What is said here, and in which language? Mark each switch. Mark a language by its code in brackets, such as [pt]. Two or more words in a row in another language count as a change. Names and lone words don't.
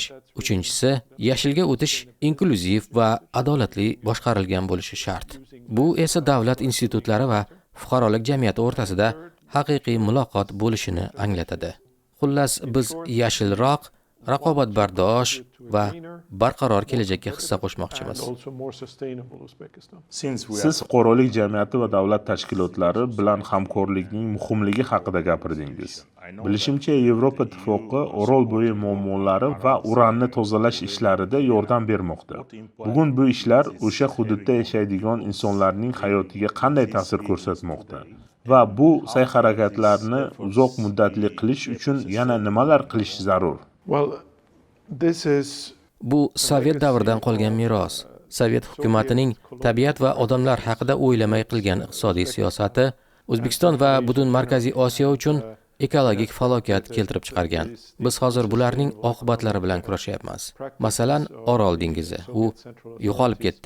[uz] Uchinchisi, yashilga o'tish inklyuziv va adolatli boshqarilgan bo'lishi shart. Bu esa davlat institutlari va fuqarolik jamiyati o'rtasida haqiqiy muloqot bo'lishini anglatadi. Xullas, biz yashilroq, raqobatbardosh va barqaror kelajakka hissa qo'shmoqchimiz. [en] also more sustainable Uzbekistan. [uz] Siz fuqarolik jamiyati va davlat tashkilotlari bilan hamkorlikning muhimligi haqida gapirdingiz. Bilishimcha, Yevropa Ittifoqi Orolbo'yi muammolari va uranni tozalash ishlarida yordam bermoqda. Bugun bu ishlar o'sha hududda yashaydigan insonlarning hayotiga qanday ta'sir ko'rsatmoqda? Va bu sa'y-harakatlarni uzoq muddatli qilish uchun yana nimalar qilish zarur? [en] Well, this is [uz] Bu Sovet davridan qolgan meros. Sovet hukumatining tabiat va odamlar haqida o'ylamay qilgan iqtisodiy siyosati O'zbekiston va butun Markaziy Osiyo uchun ekologik falokat keltirib chiqargan. Biz hozir bularning oqibatlari bilan kurashyapmiz. Masalan, Orol dengizi. U yo'qolib ketdi.